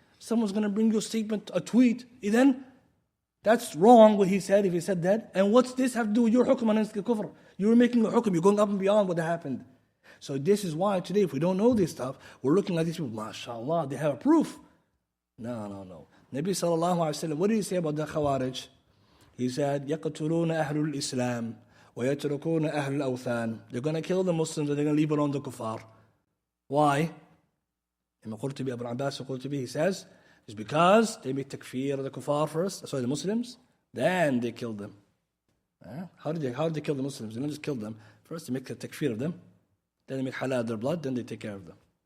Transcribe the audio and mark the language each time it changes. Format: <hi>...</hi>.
<en>Someone's going to bring you a statement, a tweet. Then that's wrong what he said, if he said that. And what's this have to do with your hukm against the kufr? You're making a hukm. You're going up and beyond what happened. So this is why today, if we don't know this stuff, we're looking at these people, mashallah, they have a proof. No. Nabi sallallahu alayhi wa sallam, what did he say about the Khawarij?</en> <ar>He said, يَقْتُلُونَ أَهْلُ الْإِسْلَامِ وَيَتْرُكُونَ أَهْلُ الْأَوْثَانِ.</ar> <en>They're going to kill the Muslims and they're going to leave alone the kuffar. Why? Imam Qurtubi, Abu Abbas al-Qurtubi, he says, it's because they make takfir of the kuffar first, the Muslims, then they kill them. How did they kill the Muslims? They don't just kill them. First they make the takfir of them, then they make halal of their blood, then they take care of them.</en>